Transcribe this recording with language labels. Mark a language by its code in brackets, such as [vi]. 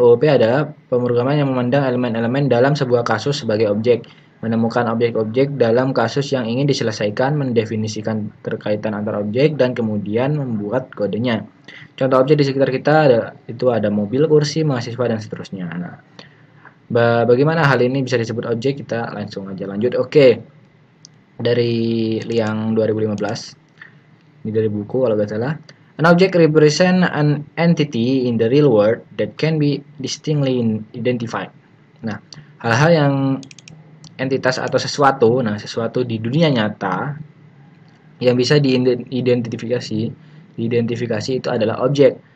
[id] OOP adalah pemrograman yang memandang elemen-elemen dalam sebuah kasus sebagai objek, menemukan objek-objek dalam kasus yang ingin diselesaikan, mendefinisikan terkaitan antara objek, dan kemudian membuat kodenya. Contoh objek di sekitar kita ada mobil, kursi, mahasiswa, dan seterusnya. Nah, bagaimana hal ini bisa disebut objek? Kita langsung aja lanjut. Oke, dari Liang 2015, ini dari buku kalau nggak salah. [en] An object represent an entity in the real world that can be distinctly identified. [id] Nah, hal-hal yang entitas atau sesuatu, sesuatu di dunia nyata yang bisa diidentifikasi itu adalah objek.